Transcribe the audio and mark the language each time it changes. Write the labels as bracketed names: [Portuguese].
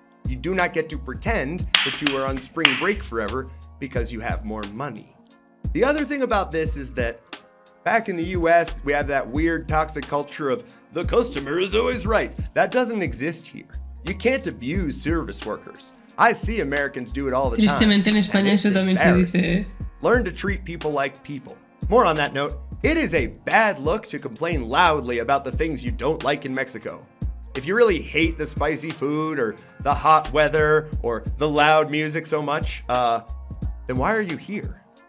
[English] You do not get to pretend that you are on spring break forever because you have more money. The other thing about this is that back in the US, we have that weird toxic culture of the customer is always right. That doesn't exist here. You can't abuse service workers. I see Americans do it all the time. [Spanish] Tristemente en España eso también se dice. [English] Learn to treat people like people. More on that note, it is a bad look to complain loudly about the things you don't like in Mexico. If you really hate the spicy food or the hot weather or the loud music so much, then why are you here?